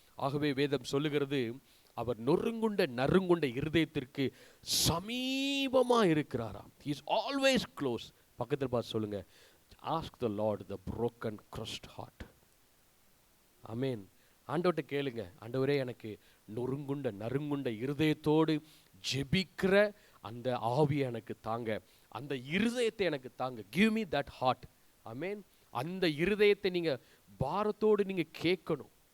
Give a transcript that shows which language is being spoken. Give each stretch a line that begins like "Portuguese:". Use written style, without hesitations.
Tamil: ஆகவே வேதம் சொல்லுகிறது, அவர் நறுங்குண்ட இருதயத்திற்கு சமீபமா இருக்கிறாராம்.
English: He is always close.
Tamil: பக்கத்தில் பார்த்து சொல்லுங்க,
English: ask the Lord the broken crushed heart. ஆமென்.
Tamil: ஆண்டவர்கிட்ட கேளுங்க, ஆண்டவரே எனக்கு நறுங்குண்ட இருதயத்தோடு ஜெபிக்கிற அந்த ஆவியை எனக்கு தாங்க, அந்த இருதயத்தை எனக்கு தாங்க.
English: Give me that heart.
Tamil: ஆமென். அந்த இருதயத்தை நீங்க பாரத்தோடு நீங்க கேட்கணும்.